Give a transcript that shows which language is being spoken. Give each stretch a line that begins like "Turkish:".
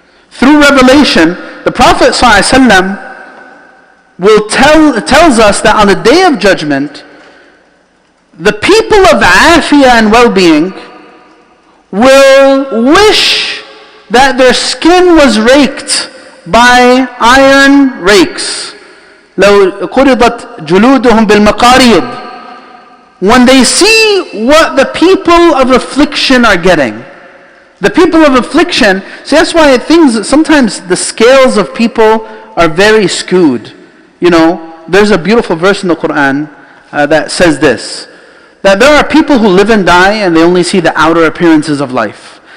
English: Through revelation, the Prophet ﷺ tells us that on the Day of Judgment, the people of afiyah and well-being will wish that their skin was raked by iron rakes.
Arabic: لو قرضت جلودهم بالمقاريض.
English: When they see what the people of affliction are getting, The people of affliction, see that's why sometimes the scales of people are very skewed. You know, there's a beautiful verse in the Quran that says this, that there are people who live and die and they only see the outer appearances of life.